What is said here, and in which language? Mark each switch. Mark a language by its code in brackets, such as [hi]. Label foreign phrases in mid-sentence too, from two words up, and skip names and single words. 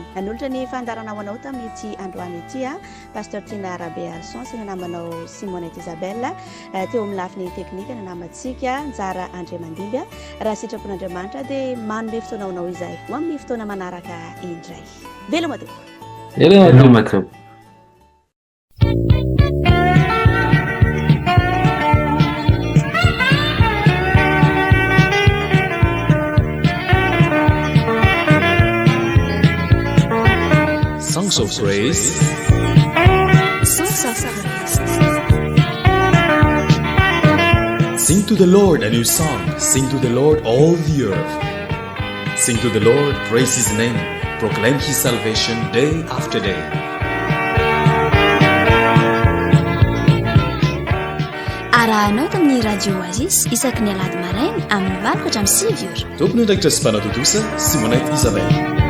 [mg] Nanolotra ny fandaharana ho anao tamin'ity androany ity Pasteur Tina Rabe Arson sy ny namanao Simonette Isabelle teo amin'ny lafiny teknika matsika njara Andre Mandinga raha sitrapon'Andriamanitra dia manome fotoanaonao izay ho amin'ny fotoana manaraka indray. Veloma tompoko. Veloma tompoko. [en] Songs of Praise. Songs of Praise. Sing to the Lord a new song. Sing to the Lord all the earth. Sing to the Lord, praise His name. Proclaim His salvation day after day. [mg] Arahanao tamin'ny radio Oasis isaky ny alahady maraina amin'ny 4:30. Tompony andraikitra sy mpanatotosa Simonette Isabelle.